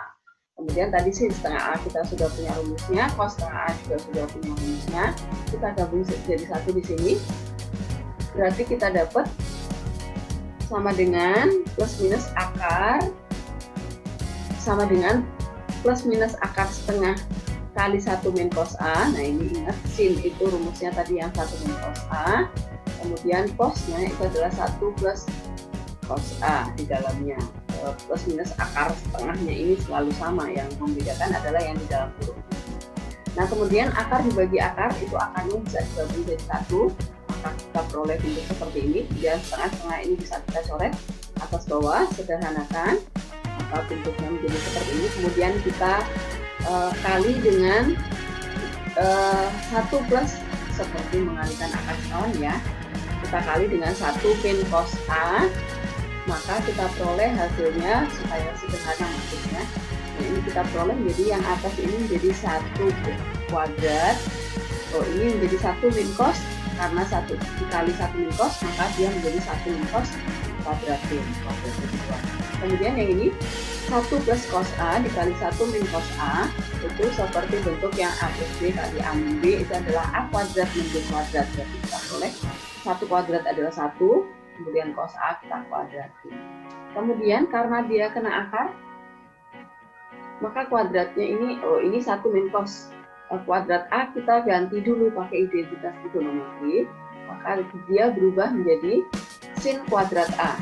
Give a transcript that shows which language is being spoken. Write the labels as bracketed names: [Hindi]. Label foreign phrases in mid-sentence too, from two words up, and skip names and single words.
[Indonesian] Kemudian tadi sin setengah A kita sudah punya rumusnya, cos setengah A juga sudah punya rumusnya. Kita gabung jadi satu di sini. Berarti kita dapat sama dengan plus minus akar sama dengan plus minus akar setengah kali 1 min cos A. Nah, ini ingat sin itu rumusnya tadi yang 1 min cos A. Kemudian cosnya itu adalah 1 plus cos A di dalamnya. Plus minus akar setengahnya ini selalu sama, yang membedakan adalah yang di dalam huruf. Nah, kemudian akar dibagi akar, itu akarnya bisa dibagi jadi satu, maka kita peroleh bentuk seperti ini. Dan setengah-setengah ini bisa kita coret atas bawah, sederhanakan, maka bentuknya menjadi seperti ini. Kemudian kita kali dengan 1 plus, seperti mengalihkan akar sekawan ya, kita kali dengan 1 min cos A, maka kita peroleh hasilnya supaya sederhana maksudnya. Nah, ini kita peroleh menjadi yang atas ini menjadi 1 kuadrat. Oh, ini menjadi 1 min cos, karena 1 dikali 1 min cos, maka dia menjadi 1 min cos kuadratin. Kemudian yang ini 1 plus cos A dikali 1 min cos A, itu seperti bentuk yang A plus B kali A min B, itu adalah A kuadrat min B kuadrat. Jadi kita peroleh 1 kuadrat adalah 1, kemudian cos A kita kuadratin. Kemudian karena dia kena akar, maka kuadratnya ini, ini 1 min cos kuadrat A kita ganti dulu pakai identitas trigonometri, maka dia berubah menjadi sin kuadrat A.